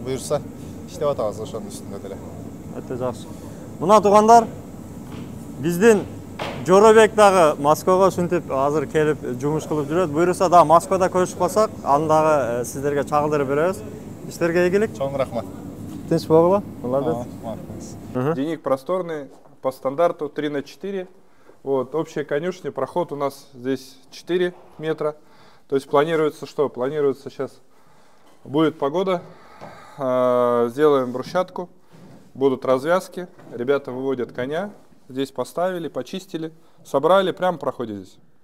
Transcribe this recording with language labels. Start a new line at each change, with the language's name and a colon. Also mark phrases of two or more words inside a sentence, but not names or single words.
Kyrgyz: Буюрса иштеп атабыз ошонун үстүндө деле. Өтө жакшы. Мына туугандар, биздин Жоробек дагы Москвага ушинтип азыр келип жумуш кылып жүрөт. Буюрса да Москвада көрүшүп калсак, аны дагы сиздерге чагылдырып беребиз. Иштерге ийгилик. Чоң рахмат. Тынч болгула.
Russian: Молодец. Денег просторный, по стандарту 3×4. Вот, общая конюшня, проход у нас здесь 4 метра. То есть планируется что? Планируется сейчас, будет погода, сделаем брусчатку, будут развязки, ребята выводят коня, здесь поставили, почистили, собрали, прямо проходит здесь.